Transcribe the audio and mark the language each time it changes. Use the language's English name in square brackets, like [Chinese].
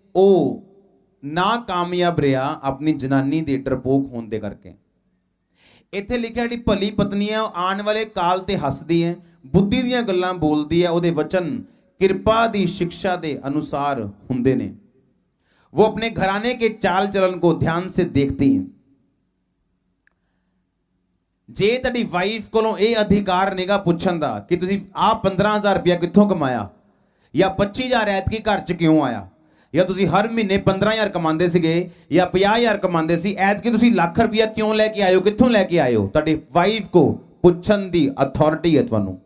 [Punjabi] ਉਹ ਨਾਕਾਮਯਾਬ ਰਿਹਾ ਆਪਣੀ ਜਨਾਨੀ ਦੇ ਡਰਪੋਕ ਹੋਣ ਦੇ ਕਰਕੇ। ਇੱਥੇ ਲਿਖਿਆ ਜਿਹੜੀ ਭਲੀ ਪਤਨੀ ਹੈ ਉਹ ਆਉਣ ਵਾਲੇ ਕਾਲ ਤੇ ਹੱਸਦੀ ਹੈ, ਬੁੱਧੀ ਦੀਆਂ ਗੱਲਾਂ ਬੋਲਦੀ ਹੈ, ਉਹਦੇ ਵਚਨ ਕਿਰਪਾ ਦੀ ਸਿੱਖਿਆ ਦੇ ਅਨੁਸਾਰ ਹੁੰਦੇ ਨੇ। [Hindi] वो अपने घराने के चाल चलन को ध्यान से देखती है। [Punjabi] जे ਤੁਹਾਡੀ ਵਾਈਫ ਕੋਲੋਂ ਇਹ ਅਧਿਕਾਰ ਨਿਗਾ ਪੁੱਛਣ ਦਾ ਕਿ ਤੁਸੀਂ ਆ 15000 ਰੁਪਇਆ ਕਿੱਥੋਂ ਕਮਾਇਆ, ਜਾਂ 25000 ਐਤਕੀ ਘਰ ਚ ਕਿਉਂ ਆਇਆ, ਜਾਂ ਤੁਸੀਂ ਹਰ ਮਹੀਨੇ 15000 ਕਮਾਉਂਦੇ ਸੀਗੇ ਜਾਂ 50000 ਕਮਾਉਂਦੇ ਸੀ, ਐਤਕੀ ਤੁਸੀਂ ਲੱਖ ਰੁਪਇਆ ਕਿਉਂ ਲੈ ਕੇ ਆਏ ਹੋ, ਕਿੱਥੋਂ ਲੈ ਕੇ ਆਏ ਹੋ, ਤੁਹਾਡੀ ਵਾਈਫ ਕੋ ਪੁੱਛਣ ਦੀ ਅਥਾਰਟੀ ਹੈ ਤੁਹਾਨੂੰ।